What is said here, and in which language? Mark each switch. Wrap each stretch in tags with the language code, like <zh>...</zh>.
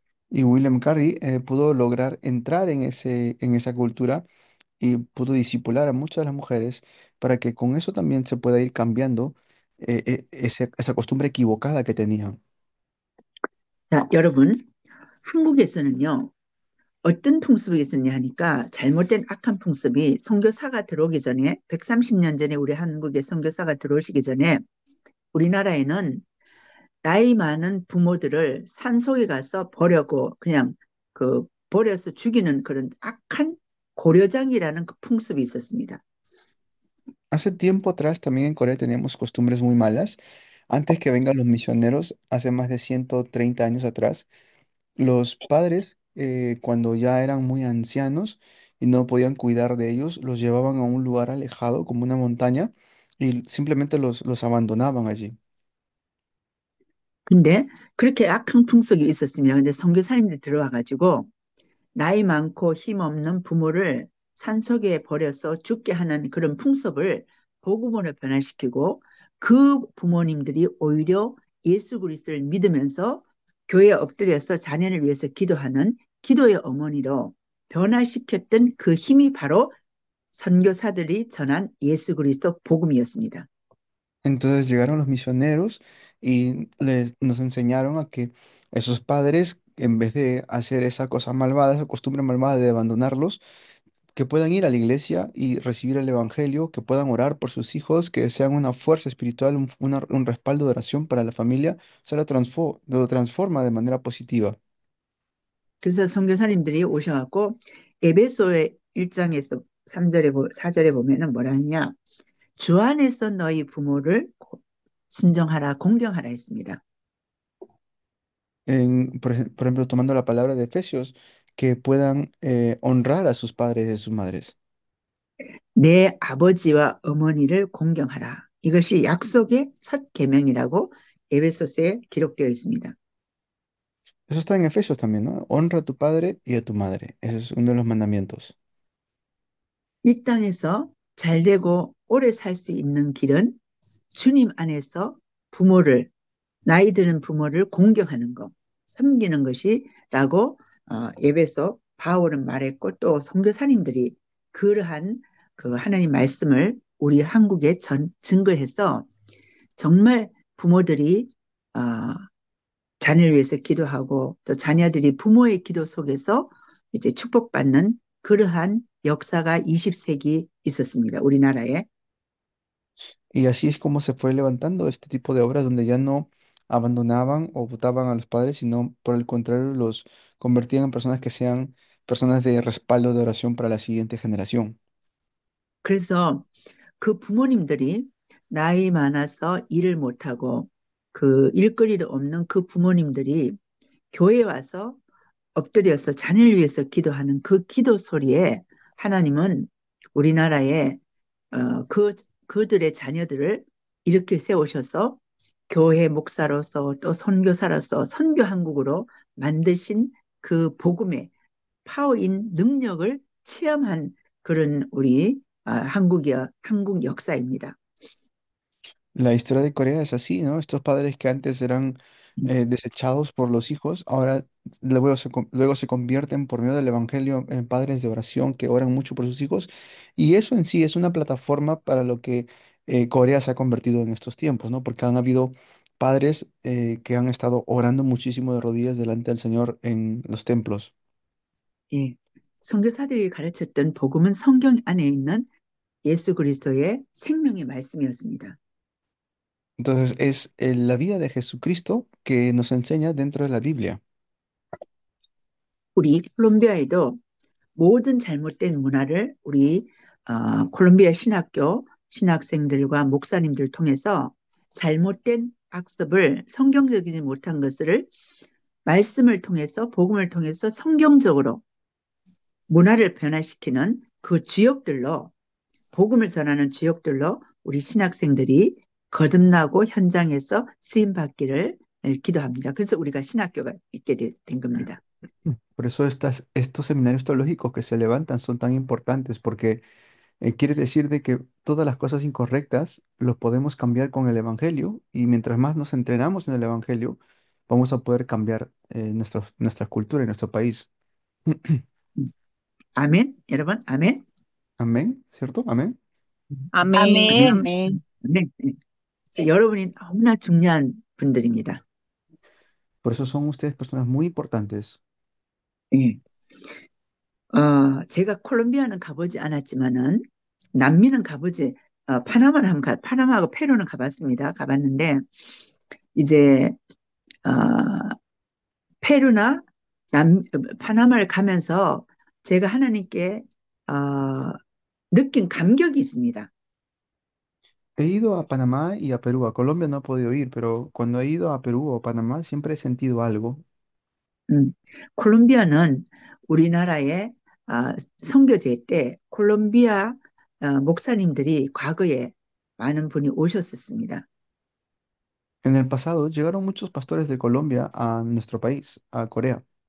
<es>Y William Carey pudo lograr entrar en esa cultura y pudo disipular a muchas de las mujeres para que con eso también se pueda ir cambiando esa costumbre equivocada que tenían.</es> <ko>자, 여러분, 한국에서는요, 어떤 풍습이 있었냐 하니까 잘못된 악한 풍습이 선교사가 들어오기 전에 130년 전에 우리 한국에 선교사가 들어오시기 전에 우리나라에는 나이 많은 부모들을 산속에 가서 버려고 그냥 버려서 죽이는 그런 악한 고려장이라는 그 풍습이 있었습니다.</ko> <es>Hace tiempo atrás también en Corea teníamos costumbres muy malas. Antes que vengan los misioneros, hace más de 130 años atrás, los padres, cuando ya eran muy ancianos y no podían cuidar de ellos, los llevaban a un lugar alejado, como una montaña, y simplemente los abandonaban allí.</es> <ko>근데 그렇게 악한 풍속이 있었습니다. 근데 선교사님들이 들어와가지고 나이 많고 힘없는 부모를 산속에 버려서 죽게 하는 그런 풍습을 복음으로 변화시키고 그 부모님들이 오히려 예수 그리스도를 믿으면서 교회에 엎드려서 자녀를 위해서 기도하는 기도의 어머니로 변화시켰던 그 힘이 바로 선교사들이 전한 예수 그리스도 복음이었습니다.</ko> <es>Entonces llegaron los misioneros y nos enseñaron a que esos padres, en vez de hacer esa cosa malvada, esa costumbre malvada de abandonarlos, que puedan ir a la iglesia y recibir el evangelio, que puedan orar por sus hijos, que sean una fuerza espiritual, un respaldo de oración para la familia, se lo transforma de manera positiva.</es> <ko>그래서 선교사님들이 오셔갖고 에베소의 1장에서 3절에 4절에 보면은 뭐라 하냐? 주 안에서 너희 부모를 순종하라, 공경하라 했습니다.</ko> <es>Por ejemplo, tomando la palabra de Efesios, que puedan honrar a sus padres y a sus madres.</es> <ko>내 아버지와 어머니를 공경하라. 이것이 약속의 첫 계명이라고 에베소서에 기록되어 있습니다.</ko> <es>Eso está en Efesios también, ¿no? Honra a tu padre y a tu madre. Ese es uno de los mandamientos.</es> <ko>이 땅에서 잘 되고 오래 살 수 있는 길은 주님 안에서 부모를, 나이 드는 부모를 공경하는 것, 섬기는 것이라고 에베소 바울은 말했고 또 선교사님들이 그러한 그 하나님 말씀을 우리 한국에 증거해서 정말 부모들이 어, 자녀를 위해서 기도하고 또 자녀들이 부모의 기도 속에서 이제 축복받는 그러한 역사가 20세기 있었습니다. 우리나라에.</ko> <es>Y así es como se fue levantando este tipo de obras donde ya no abandonaban o votaban a los padres, sino por el contrario los convertían en personas que sean personas de respaldo de oración para la siguiente generación.</es> <ko>그래서 그 부모님들이 나이 많아서 일을 못하고 그 일거리를 없는 그 부모님들이 교회에 와서 엎드려서 자녀를 위해서 기도하는 그 기도 소리에 하나님은 우리나라에 그들의 자녀들을 이렇게 세우셔서 교회 목사로서 또 선교사로서 선교 한국으로 만드신 그 복음의 파워인 능력을 체험한 그런 우리 한국 역사입니다.</ko> <es>La historia de Corea es así, ¿no? Estos padres que antes eran desechados por los hijos, ahora luego se convierten por medio del evangelio en padres de oración que oran mucho por sus hijos. Y eso en sí es una plataforma para lo que Corea se ha convertido en estos tiempos, ¿no? Porque han habido padres que han estado orando muchísimo de rodillas delante del Señor en los templos.</es> <ko>예. 선교사들이 가르쳤던 복음은 성경 안에 있는 예수 그리스도의 생명의 말씀이었습니다.</ko> <es>Entonces es la vida de Jesucristo que nos enseña dentro de la Biblia.</es> <ko>우리 콜롬비아에도 모든 잘못된 문화를 우리 콜롬비아 신학교 신학생들과 목사님들 통해서 잘못된 학습을 성경적이지 못한 것을 말씀을 통해서 복음을 통해서 성경적으로 문화를 변화시키는 그 주역들로 복음을 전하는 주역들로 우리 신학생들이 거듭나고 현장에서 쓰임 받기를 기도합니다. 그래서 우리가 신학교가 있게 된 겁니다.</ko> <es>Por eso estos seminarios teológicos que se levantan son tan importantes, porque quiere decir de que todas las cosas incorrectas los podemos cambiar con el Evangelio, y mientras más nos entrenamos en el Evangelio, vamos a poder cambiar nuestra cultura y nuestro país.</es> <ko>아멘, 여러분, 아멘.</ko> <es>Amén, ¿cierto? Amén. Amén.</es> <ko>아멘. 네. 그래서 여러분이 너무나 중요한 분들입니다.</ko> <es>Por eso son ustedes personas muy importantes.</es> <ko>예. 제가 콜롬비아는 가보지 않았지만은 남미는 가보지, 파나마하고 페루는 가봤습니다. 가봤는데 이제 어, 페루나 파나마를 가면서 제가 하나님께 느낀 감격이 있습니다.</ko> <es>He ido a Panamá y a Perú. A Colombia no he podido ir, pero cuando he ido a Perú o Panamá siempre he sentido algo.</es> <ko>콜롬비아는 우리나라의 선교제 때 콜롬비아 목사님들이 과거에 많은 분이 오셨었습니다.</ko> <es>En el pasado llegaron muchos pastores de Colombia a nuestro país, a Corea.</es>